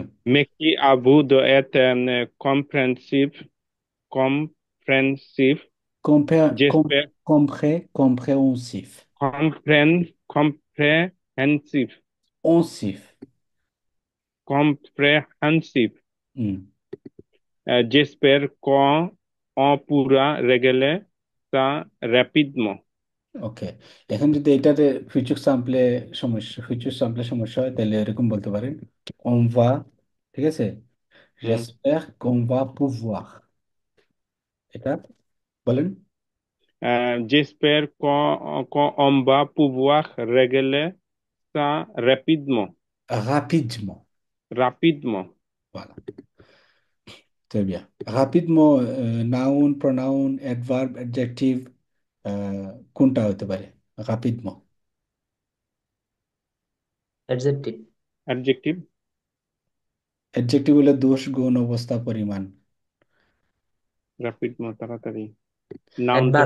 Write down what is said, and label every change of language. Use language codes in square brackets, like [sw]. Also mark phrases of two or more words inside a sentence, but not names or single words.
[fr] Merci à vous d'être compréhensif. J'espère compréhensif, compréhensif. onsif। Compréhensif. J'espère qu'on pourra régler ça rapidement. [bn] ওকে, এখন যদি এটাতে ফিউচার স্যাম্পলে সমস্যা হয় তাহলে এরকম বলতে পারেন [fr] on va, [bn] ঠিক আছে, হুম। [fr] j'espère qu'on va pouvoir, [bn] এটা বলেন [fr] J'espère qu'on va pouvoir régler ça rapidement. rapidement. Rapidement. Voilà, très bien. Rapidement, [en] noun, pronoun, adverb, adjective, [bn] কোনটা হতে পারে [en] rapidement? Adjective. Adjective. [bn] adjective হলো দোষ, গুণ, অবস্থা, পরিমাণ। Rapidement, তাড়াতাড়ি। নাউন তো